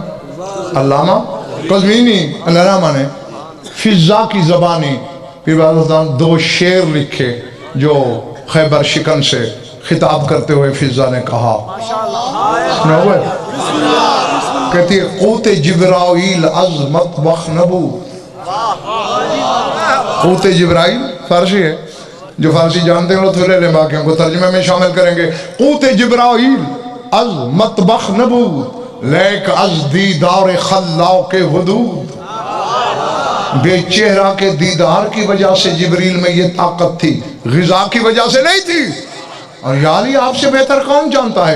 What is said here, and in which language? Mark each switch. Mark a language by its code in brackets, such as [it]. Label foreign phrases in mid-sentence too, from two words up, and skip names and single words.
[ur] علامہ قزوینی علامہ نے فضا کی زبانی پھر بعد دو شعر لکھے، جو خیبر شکن سے خطاب کرتے ہوئے فضا نے کہا، سنا ہوا ہے؟ کہتی ہے [fa] قوت جبرائیل از مطبخ نبود. [ur] قوت جبرائیل فارسی ہے، جو فارسی جانتے ہیں وہ تو لے لیں، باقی ہم کو ترجمے میں شامل کریں گے. [fa] قوت جبرائیل از مطبخ نبود لیک از دیدار خلاق حدود. [ur] بے چہرہ کے دیدار کی وجہ سے جبریل میں یہ طاقت تھی، غذا کی وجہ سے نہیں تھی. اور یا علی آپ سے بہتر کون جانتا ہے؟